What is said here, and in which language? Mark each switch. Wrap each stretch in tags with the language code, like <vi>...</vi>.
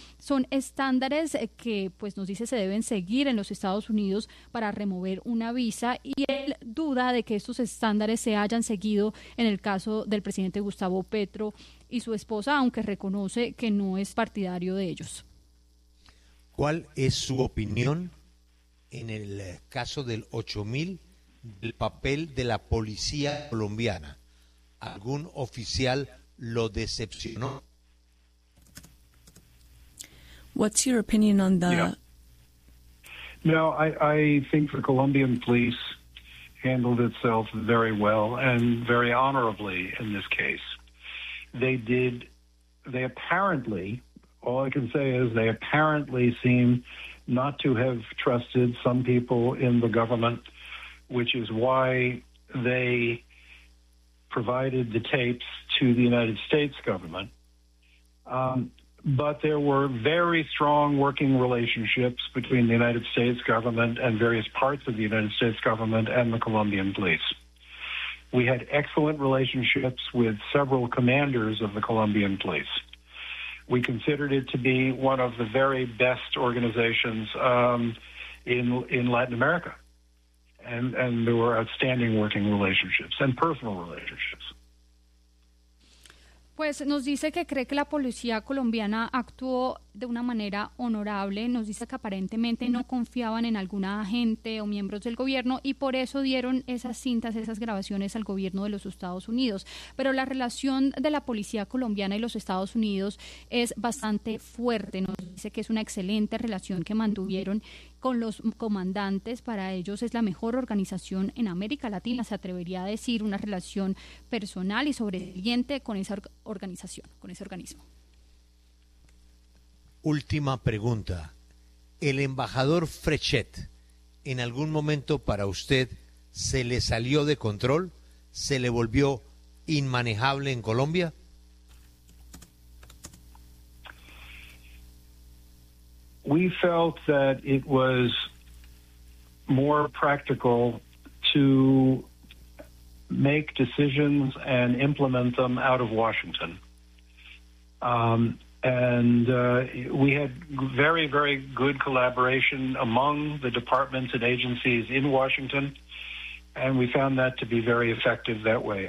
<es>Son estándares que, pues, nos dice se deben seguir en los Estados Unidos para remover una visa, y él duda de que estos estándares se hayan seguido en el caso del presidente Gustavo Petro y su esposa, aunque reconoce que no es partidario de ellos. ¿Cuál es su opinión en el caso del 8000? El papel de la policía colombiana, ¿algún oficial lo decepcionó?</es> <en>What's your opinion on the? No, I think the Colombian police handled itself very well and very honorably in this case. They apparently, all I can say is they apparently seem not to have trusted some people in the government, which is why they provided the tapes to the United States government. But there were very strong working relationships between the United States government and various parts of the United States government and the Colombian police. We had excellent relationships with several commanders of the Colombian police. We considered it to be one of the very best organizations in Latin America. And there were outstanding working relationships and personal relationships.</en> <es>Pues nos dice que cree que la policía colombiana actuó de una manera honorable. Nos dice que aparentemente no confiaban en alguna agente o miembros del gobierno y por eso dieron esas cintas, esas grabaciones al gobierno de los Estados Unidos. Pero la relación de la policía colombiana y los Estados Unidos es bastante fuerte. Nos dice que es una excelente relación que mantuvieron con los comandantes. Para ellos es la mejor organización en América Latina, se atrevería a decir, una relación personal y sobresaliente con esa organización, con ese organismo. Última pregunta. ¿El embajador Frechet en algún momento para usted se le salió de control? ¿Se le volvió inmanejable en Colombia?</es> <en>We felt that it was more practical to make decisions and implement them out of Washington. We had very, very good collaboration among the departments and agencies in Washington, and we found that to be very effective that way.</en>